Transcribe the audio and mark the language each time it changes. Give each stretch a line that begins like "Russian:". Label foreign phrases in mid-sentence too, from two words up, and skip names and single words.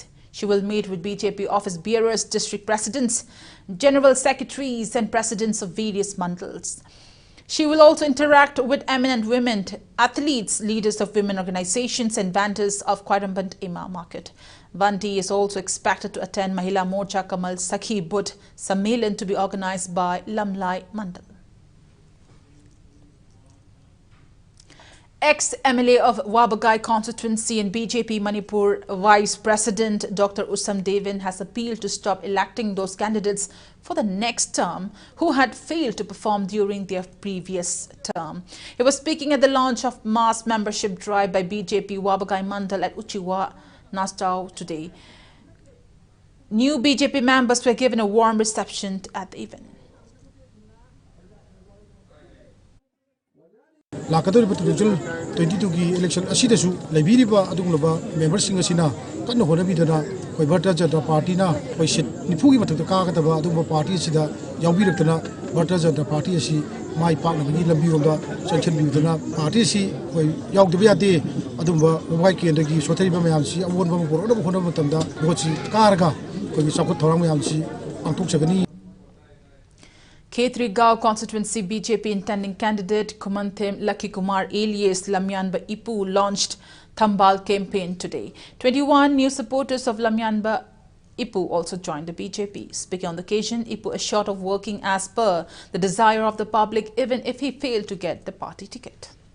English: She will meet with BJP office bearers, district presidents, general secretaries and presidents of various mandals. She will also interact with eminent women, athletes, leaders of women organizations and vendors of Quiramband Ima market. Vanti is also expected to attend Mahila Morcha Kamal Sakhi Buddh Sammelan to be organized by Lamlai Mandal. Ex-MLA of Wabagai constituency and BJP Manipur Vice President Dr. Usam Devin has appealed to stop electing those candidates for the next term who had failed to perform during their previous term. He was speaking at the launch of mass membership drive by BJP Wabagai Mandal at Uchiwa, Nastau today. New BJP members were given a warm reception at the event.
Manipuri: Lakadori 22 কি election অসিদসু লেবিরিবা অদুগলবা মেম্বরসিং অসিনা কন্ন হোনবিদনা কোই भारतीय जनता पार्टी না কোই সীট নিফু কি মথক কাগদবা অদুগবা পার্টি সিদা যাউবিরক্তনা भारतीय जनता पार्टी অসি মাই পাকনবগী লংবিরোংদা চংচনবিদনা পার্টি সি কোই যাউদবা যাদে অদুগবা মোবাইল কেন্দ্রগী সোথরিবা ময়ামসি অবোনবা বোরদবা হোনবা মতমদা বোচি কারগা কোই সাখু থৌরাং ময়ামসি পাংথোকসগনী.
English: Khetri-Gaon constituency BJP intending candidate Kumanthim Lucky Kumar alias Lamyanba Ipu launched Thambal campaign today. 21 new supporters of Lamyanba Ipu also joined the BJP. Speaking on the occasion, Ipu assured of working as per the desire of the public even if he failed to get the party ticket.